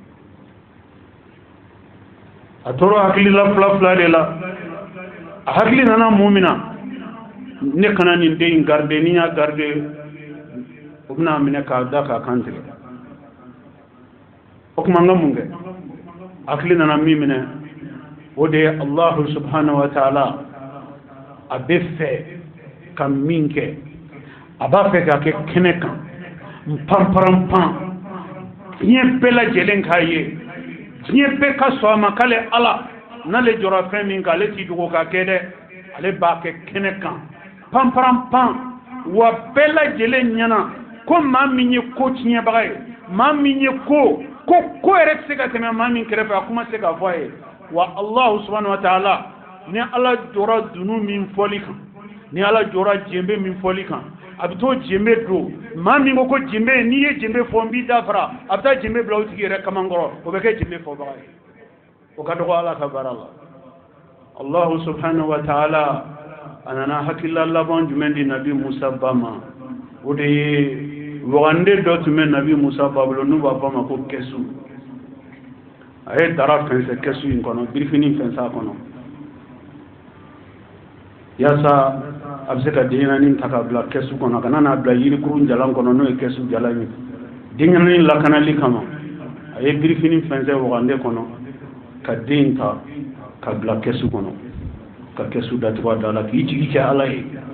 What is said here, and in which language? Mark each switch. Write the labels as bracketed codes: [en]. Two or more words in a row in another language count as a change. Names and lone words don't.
[bm] a tora hakili la fila de la a hakili nana mun min na ne kana nin den in garde ni y'a garde o bɛna minɛ k'a da k'a kan tigɛ o kuma n ka mun kɛ hakili nana min minɛ o de ye [ar] الله سبحانه وتعالى [bm] a bɛ fɛ ka min kɛ a b'a fɛ k'a kɛ kɛnɛ kan panparanpan diɲɛ bɛɛ lajɛlen k'a ye diɲɛ bɛɛ ka sɔn a ma k'ale ala n'ale jɔra fɛn min kan ale t'i dogo k'a kɛ dɛ ale b'a kɛ kɛnɛ kan panparanpan wa bɛɛ lajɛlen ɲɛna ko maa min ye ko tiɲɛbaga ye maa min ye ko yɛrɛ tɛ se ka tɛmɛ maa min kɛrɛfɛ a kuma se k'a fɔ a ye wa [ar] الله سبحانه وتعالى [bm] ni ala jɔra dunu min fɔli kan ni ala jɔra jembe min fɔli kan a bɛ to jembe don maa min ko jembe n'i ye jembe fɔ n b'i dafara a bɛ taa jembe bila o tigi yɛrɛ kamankɔrɔ o bɛ kɛ jembe fɔbaga ye o ka dɔgɔ ala ka baara la [ar] الله سبحانه وتعالى [bm] a nana hakilila laban jumɛn di nabi Musa ba ma o de ye wagande dɔ tun bɛ nabi Musa ba bolo n'u b'a fɔ a ma ko kɛsu a ye dara fɛnsɛ kɛsu in kɔnɔ birifini fɛnsɛ a kɔnɔ yaasa a bɛ se ka denɲɛrɛnin ta k'a bila kɛsu kɔnɔ ka n'a bila yirikuru jalan kɔnɔ n'o ye kɛsu jalan ye denɲɛrɛnin lakanali kama a ye birifini fɛnsɛ wagande kɔnɔ ka den ta ka bila kɛsu kɔnɔ ka kɛsu datugu a da la k'i jigi kɛ ala ye